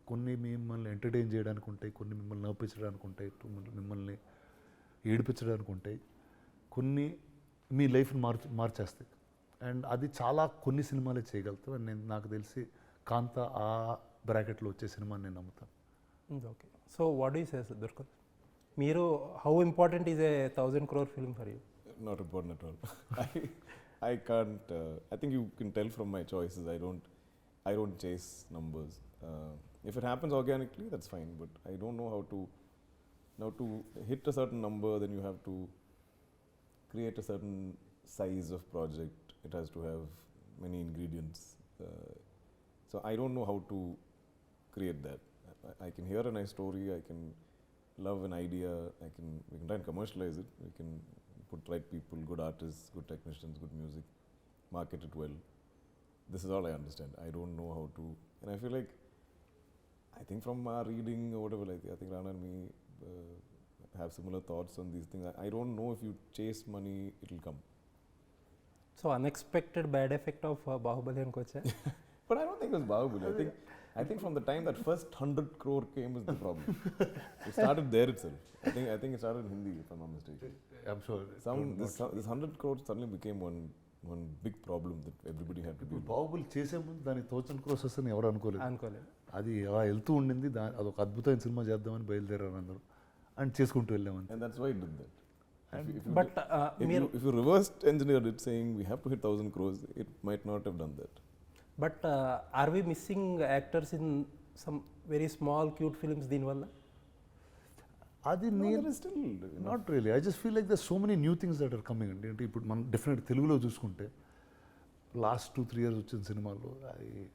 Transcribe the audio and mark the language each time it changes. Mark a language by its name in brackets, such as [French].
[Telugu] కొన్ని మిమ్మల్ని ఎంటర్టైన్ చేయడానికి ఉంటాయి, కొన్ని మిమ్మల్ని నవ్వించడానికి ఉంటాయి, మిమ్మల్ని ఏడిపించడానికి ఉంటాయి, కొన్ని మీ లైఫ్ని మార్చేస్తాయి. అండ్ అది చాలా కొన్ని సినిమాలే చేయగలుగుతాం. అండ్ నాకు తెలిసి కాంతా ఆ బ్రాకెట్లో వచ్చే సినిమాని నేను నమ్ముతాను. [English] Okay. So what do you say Durgam? మీరు how important is a 1000 crore film for you? Not important at all. I can't. I think you can tell from my choices. I don't chase numbers. If it happens organically, that's fine. But I don't know how to hit a certain number. Then you have to create a certain size of project. It has to have many ingredients. So I don't know how to create that. I can hear a nice story. I can love an idea. We can try and commercialize it. We can put right people, good artists, good technicians, good music, market it well. This is all I understand. I don't know how to, and I feel like, I think from our reading or whatever, like I think Rana and me have similar thoughts on these things. I don't know if you chase money, it'll come. So unexpected bad effect of Baahubali అనుకోవచ్చా? But I don't think it was Bahubali. I think from the time that first 100 crore came is the problem. It started there itself. I think it started in Hindi, if I'm not mistaken. I'm sure. This 100 crore suddenly became one big problem that everybody had to deal with. [Telugu] Baahubali చేసే ముందు దానికి 1000 crores వస్తుందని ఎవరు అనుకోలేదు. అనుకోలేదు. అది అలా వెళ్తూ ఉండింది. అదొక అద్భుతమైన సినిమా చేద్దామని బయలుదేరారు అందరూ అని చేసుకుంటూ వెళ్ళామని. [English] And that's why it did that. But If you reversed engineered it saying we have to hit 1000 crores, it might not have done that. But are we missing actors in some very small cute films దీనివల్ల? [Telugu] అది [English] No, [Telugu] నేను [English] there is still, not really. I just feel like there so many new things that are coming అండి. [Telugu] అంటే ఇప్పుడు మనం definite తెలుగులో చూసుకుంటే last 2-3 years వచ్చిన సినిమాలు అది